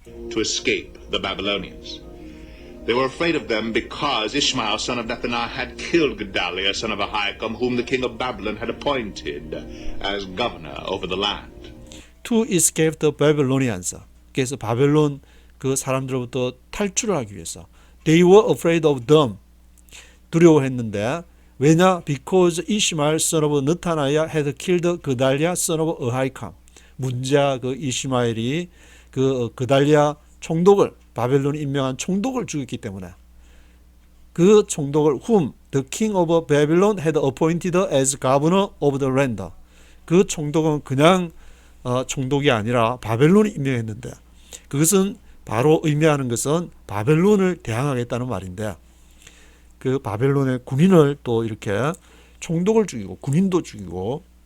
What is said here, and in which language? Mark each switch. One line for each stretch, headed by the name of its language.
English: to escape the Babylonians. They were afraid of them because Ishmael, son of Nethaniah, had killed Gedaliah, son of Ahikam, whom the king of Babylon had appointed as governor over the land. to escape the Babylonians.
Korean: 그래서 바벨론 그 사람들로부터 탈출을 하기 위해서.
English: They were afraid of them.
Korean: 두려워했는데, 왜냐?
English: Because Ishmael, son of Nethaniah, had killed Gedaliah, son of Ahikam.
Korean: 문제아 그 이시마엘이 그달랴 총독을, 바벨론이 임명한 총독을 죽였기 때문에, 그 총독을 whom the king of Babylon had appointed as governor of the land. 그 총독은 그냥 총독이 아니라 바벨론이 임명했는데, 그것은 바로 의미하는 것은 바벨론을 대항하겠다는 말인데, 그 바벨론의 군인을 또 이렇게 총독을 죽이고 군인도 죽이고,